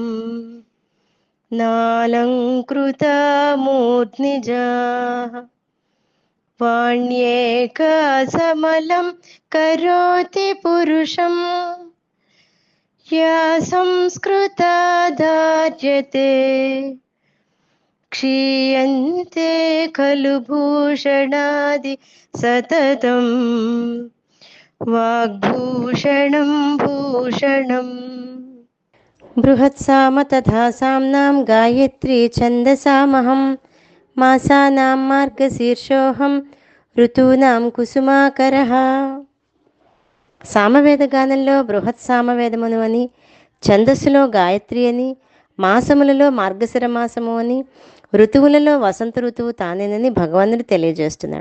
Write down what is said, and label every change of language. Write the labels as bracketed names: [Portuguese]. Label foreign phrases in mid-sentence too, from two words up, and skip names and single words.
[Sanskrit] नालङ्कृता मूर्ध्निजाः वाण्येका समलं करोति पुरुषं या संस्कृता धार्यते क्षीयन्ते खलु भूषणादि सततं वाग्भूषणं भूषणम्। बृहत्साम तथा साम्नां गायत्री छन्दसामहं మాసానాం మార్గశీర్షోహం ఋతూనాం కుసుమాకరః. [Telugu] సామవేద గానంలో బృహత్ సామవేదమును అని, ఛందస్సులో గాయత్రి అని, మాసములలో మార్గశిర మాసము అని, ఋతువులలో వసంత ఋతువు తానేనని భగవానుడు తెలియజేస్తున్నాడు.